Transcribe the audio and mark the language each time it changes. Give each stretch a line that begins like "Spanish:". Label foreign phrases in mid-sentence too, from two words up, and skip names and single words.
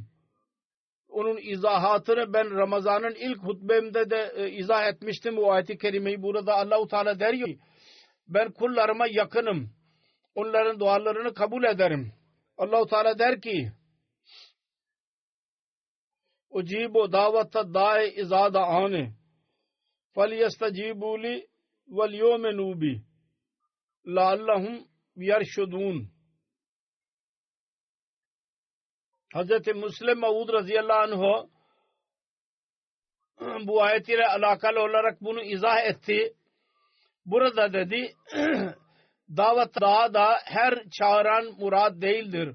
Turkish: Onun izahatını ben Ramazan'ın ilk hutbemde de izah etmiştim bu ayet-i kerimeyi. Burada Allah-u Teala der ki ben kullarıma yakınım. Onların dualarını kabul ederim. Allah-u Teala der ki
Arabic: أجيب دعوة الداع إذا دعان فَلْيَسْتَجِيبُوا لِي وَلْيُؤْمِنُوا بِي لَعَلَّهُمْ يَرْشُدُونَ.
Turkish: Hz. Müslim Mevud
Arabic: رضي الله عنه
Turkish: bu ayetiyle alakalı olarak bunu izah etti. Burada dedi davet da her çağıran murad değildir.